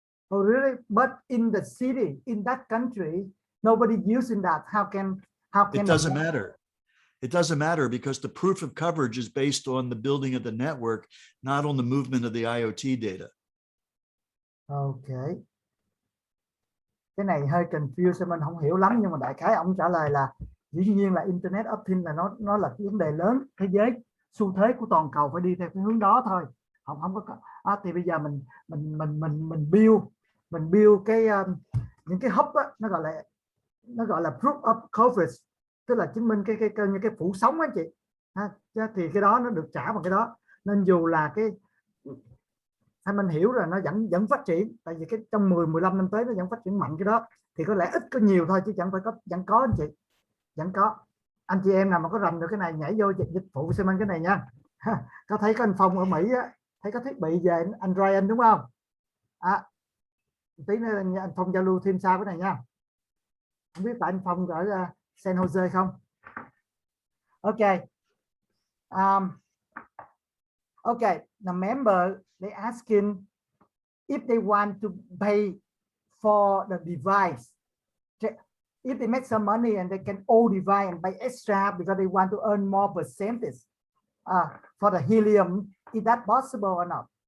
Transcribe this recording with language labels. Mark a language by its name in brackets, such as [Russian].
[English] Oh, really? But in the city, in that country, nobody using that. How can it doesn't matter. It doesn't matter because the proof of coverage is based on the building of the network, not on the movement of the IoT data. Okay. [Vietnamese] Cái này hơi confused, mình không hiểu lắm, nhưng mà đại khái ông trả lời là dĩ nhiên là Internet of Things là nó là cái vấn đề lớn thế giới, xu thế của toàn cầu phải đi theo cái hướng đó thôi. Không có thì bây giờ mình build cái những cái hub nó gọi là proof of coverage, tức là chứng minh cái phủ sóng á chị. Thì cái đó nó được trả bằng cái đó, nên dù là cái mình hiểu là nó vẫn phát triển, tại vì cái trong 10-15 năm tới nó vẫn phát triển mạnh cái đó, thì có lẽ ít có nhiều thôi chứ chẳng phải vẫn có anh chị, vẫn có. Anh chị em nào mà có rành được cái này nhảy vô dịch vụ xem anh cái này nha. Có thấy có anh Phong ở Mỹ thấy có thiết bị về Android đúng không? Tí nữa anh Phong giao lưu thêm sau cái này nha. Không biết tại anh Phong ở San Jose không? [English] Ok. Okay, the member they asking if they want to pay for the device. If they make some money and they can own device and pay extra because they want to earn more percentage for the helium, is that possible or not?